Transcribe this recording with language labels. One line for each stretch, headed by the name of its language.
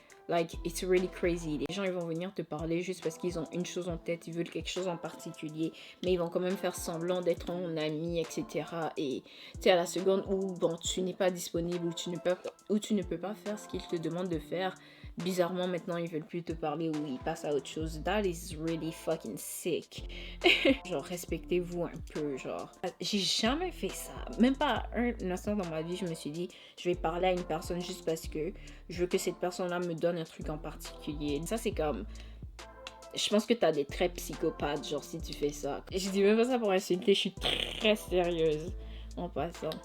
English: Like, it's really crazy.
French: Les gens, ils vont venir te parler juste parce qu'ils ont une chose en tête, ils veulent quelque chose en particulier, mais ils vont quand même faire semblant d'être ton ami, etc. Et tu sais, à la seconde où bon, tu n'es pas disponible ou tu ne peux pas faire ce qu'ils te demandent de faire, bizarrement, maintenant, ils veulent plus te parler ou ils passent à autre chose.
English: That is really fucking sick.
French: Genre, respectez-vous un peu, genre. J'ai jamais fait ça. Même pas un instant dans ma vie, je me suis dit, je vais parler à une personne juste parce que je veux que cette personne-là me donne un truc en particulier. Ça, c'est comme... Je pense que t'as des traits psychopathes, genre, si tu fais ça. Et je dis même pas ça pour insulter, je suis très sérieuse. En passant.